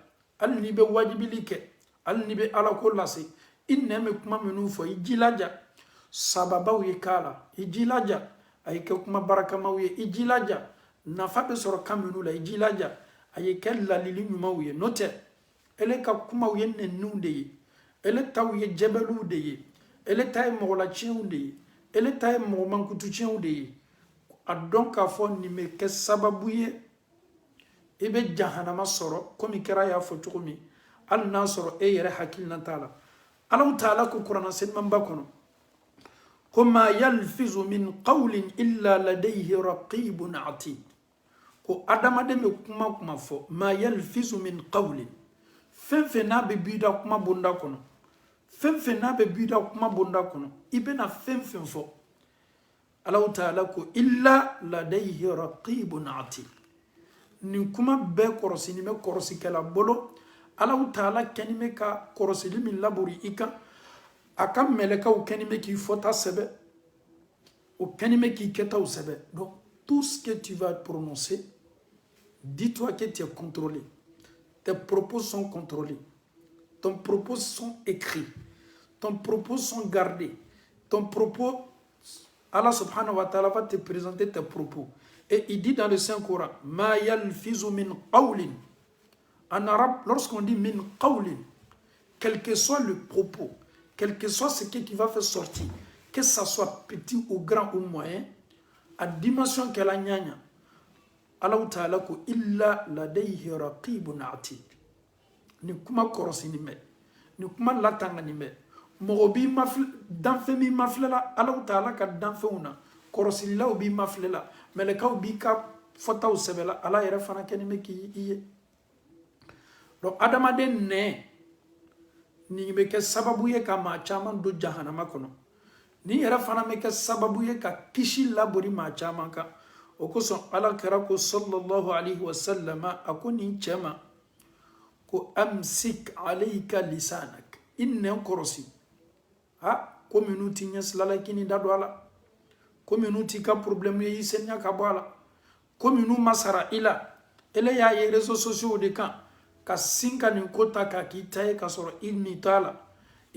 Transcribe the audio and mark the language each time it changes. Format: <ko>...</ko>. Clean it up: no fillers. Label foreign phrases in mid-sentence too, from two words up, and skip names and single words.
<bm>hali n'i bɛ wajibili kɛ hali n'i bɛ ala ko lase i nɛn bɛ kuma minnu fɔ i jilaja sababaw ye k'a la i jilaja a ye kɛ kuma barakamaw ye i jilaja nafa bɛ sɔrɔ kan minnu la i jilaja a ye kɛ lalili ɲumanw ye n'o tɛ ele ka kumaw ye nɛnniw de ye ele taw ye jɛbɛliw de ye ele ta ye mɔgɔlacɛnw de ye ele ta ye mɔgɔ mankutucɛnw de ye a dɔn k'a fɔ nin bɛ kɛ sababu ye i bɛ jahanama sɔrɔ komi kɛra y'a fɔ cogo min hali n'a sɔrɔ e yɛrɛ hakilina t'a la alaw taala ko kuranna selimanba kɔnɔ ko</bm> <ar>ما يلفظ من قول إلا لديه رقيب عتيد</ar> <bm>ko adamaden bɛ kuma kuma fɔ</bm> <ar>ما يلفظ من قول</ar> <bm>fɛn fɛn n'a bɛ b'i da kuma bonda kɔnɔ fɛn fɛn n'a bɛ b'i da kuma bonda kɔnɔ i bɛna fɛn fɛn fɔ alaw taala ko</bm> <ar>إلا لديه رقيب عتيد</ar> <bm>nin kuma bɛɛ kɔrɔsini bɛ kɔrɔsikɛla bolo alaw taala kɛni bɛ ka kɔrɔsili min labori i kan a ka mɛlɛkaw kɛni bɛ k'i fɔta sɛbɛ o kɛni bɛ k'i kɛtaw sɛbɛ</bm> <fr>donc tout ce que tu vas prononcer dis-toi que tu es contrôlé tes propos sont contrôlés ton propos sont écrits ton propos sont gardés ton propos</fr> <ar>الله سبحانه وتعالى</ar> <fr>va te présenter tes propos et il dit dans le Saint-Coran</fr> <ar>ما يلفظ من قول</ar> <fr>en arabe lorsqu'on dit</fr> <ar>من قول</ar> <fr>quel que soit le propos quel que soit ce qui va faire sortir que ça soit petit ou grand ou moyen à dimension qu'elle a gnagna</fr> <ar>الله تعالى</ar> <bm>ko</bm> <ar>إلا لديه رقيب عتيد</ar> <bm>ni kuma kɔrɔsini mɛ ni kuma latangani mɛ mɔgɔ b'i mafilɛ danfɛn b'i mafilɛ la</bm> <ar>الله تعالى</ar> <bm>ka danfɛnw na kɔrɔsililaw b'i mafilɛ la mɛlɛkaw b'i ka fɔtaw sɛbɛ la Allah yɛrɛ fana kɛni bɛ k'i ye donc adamaden nɛn nin bɛ kɛ sababu ye ka maa caman don jahanama kɔnɔ nin yɛrɛ fana bɛ kɛ sababu ye ka kisi labori maa caman kan o kosɔn ala kɛra ko</bm> <ar>صلى الله عليه وسلم</ar> <bm>a ko nin cɛ ma ko</bm> <ar>أمسك عليك لسانك</ar> <bm>i nɛn kɔrɔsi ko minnu t'i ɲɛsilala i k'i da don a la ko minnu t'i ka problème ye i seniya ka bɔ a la ko minnu ma sara i la ele y'a ye</bm> <fr>réseaux sociaux</fr> <bm>de kan ka sin ka nin ko ta k'a k'i ta ye k'a sɔrɔ i ni t'a la i</bm>